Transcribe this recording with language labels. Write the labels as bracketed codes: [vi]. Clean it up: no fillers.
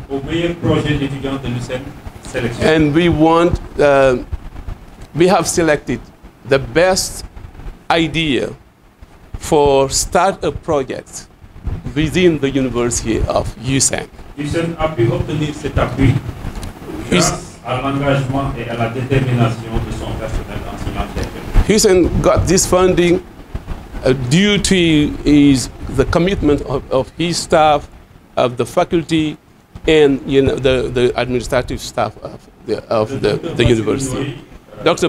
[fr] au meilleur projet d'étudiants de l'UCN sélectionné. [en] and we have selected the best idea for start a project within the University of USAN. [fr] USAN a pu obtenir cet appui grâce à l'engagement et à la détermination de son personnel enseignant-chercheur. [en] USAN got this funding due to the commitment of his staff, of the faculty, and the administrative staff of the university. Dr.